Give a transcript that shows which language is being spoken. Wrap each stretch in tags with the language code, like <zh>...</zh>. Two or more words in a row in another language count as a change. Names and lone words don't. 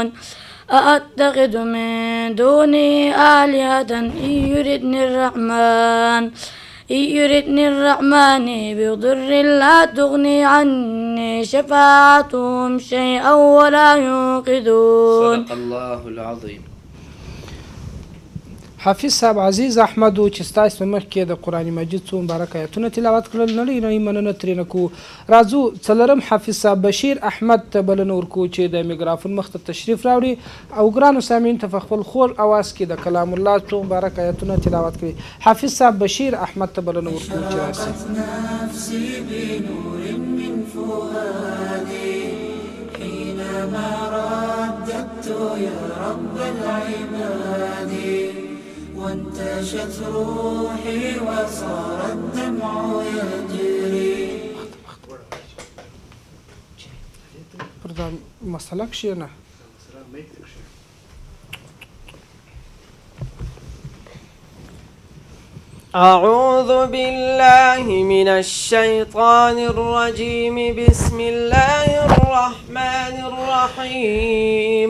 <ar>أأتخذ من دونه آلهة إن يردني الرحمن بضر لا تغني عني شفاعتهم شيئا ولا ينقذون. صدق الله العظيم.</ar> <ps>حافظ صاحب عزیز احمد چې ستاسو په مخ کې د قرآن مجید څو مبارک آیتونه تلاوت کړل. نړۍ نړۍ مننه ترېنه کو. راځو څلورم حافظ صاحب بشیر احمد ته بلنه ورکو چې د میکرافون مخ ته تشریف راوړي او ګرانو سامعینو ته په خپل خوږ اواز کې د کلام الله څو مبارک آیتونه تلاوت کړي. حافظ صاحب بشیر احمد ته بلنه ورکو چې راشي.</ps> <ar>نفسي بنور من فؤادي حينما رددت يا رب العباد وانتشت روحي وصار الدمع يجري.</ar> <ps>پردا مسئله کښېنه.</ps> <ar>أعوذ بالله من الشيطان الرجيم. بسم الله الرحمن الرحيم.</ar>